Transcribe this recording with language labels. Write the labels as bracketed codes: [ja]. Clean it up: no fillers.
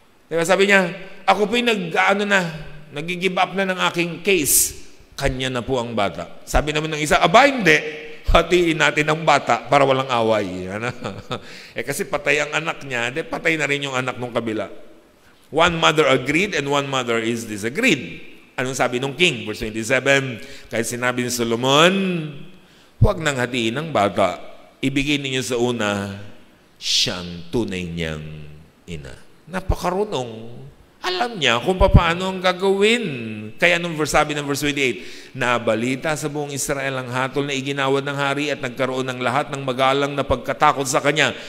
[tl] Diba sabi niya, ako po'y nag-give up na ng aking case. Kanya na po ang bata. Sabi naman ng isa, aba hindi, hatiin natin ang bata para walang away. Kasi patay ang anak niya, patay na rin yung anak ng kabila. [en] One mother agreed and one mother is disagreed. [tl] Anong sabi ng king? Verse 27, kahit sinabi ni Solomon, huwag nang hatiin ang bata, ibigay ninyo sa una siyang tunay niyang ina. Napakarunong. Alam niya kung paano ang gagawin. Kaya nung sabi ng verse 28, nabalita sa buong Israel ang hatol na iginawad ng hari at nagkaroon ng lahat ng magalang na pagkatakot sa kanya.